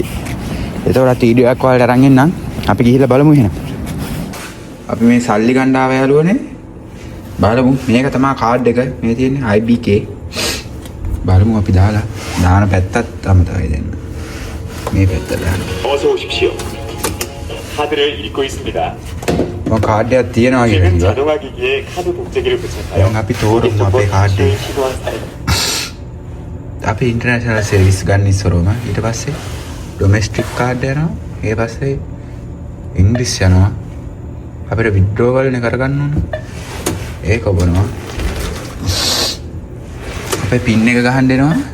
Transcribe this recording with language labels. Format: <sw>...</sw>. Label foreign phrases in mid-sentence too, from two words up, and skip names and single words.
<si>ඒතකොට වීඩියෝ එකක් ඔයාලට අරන් එන්නම්. අපි ගිහිල්ලා බලමු එහෙනම්. අපි මේ සල්ලි ගන්න ආව යාළුවනේ. බලමු මේක තමයි කාඩ් එක. මේ තියෙන්නේ IBK. බලමු අපි දාලා දාන පැත්තත් අමතකයි දෙන්න. මේ පැත්ත දාන්න.</si> <ko>어서 오십시오. 카드를 읽고 있습니다.</ko> <si>뭐 කාඩ් එකක් තියෙනවා</si> <ko>지금</ko> <si>කියන්නේ.</si> <ko>자동화 기기에 카드 복제기를 붙였나요?</ko> <si>දැන් අපි තෝරමු අපේ කාඩ් එක.</si> <ko>시도한 사례.</ko> <si>අපි</si> <en>international service</en> <si>ගන්න ඉස්සරෝම ඊට පස්සේ</si> <en>domestic card</en> <si>යනවා. ඊට පස්සේ ඉංග්‍රීසි යනවා. අපිට විඩ්‍රෝවල් නේ කරගන්න ඕන. ඒක ඔබනවා. අපේ පින් එක ගහන්න දෙනවා.</si>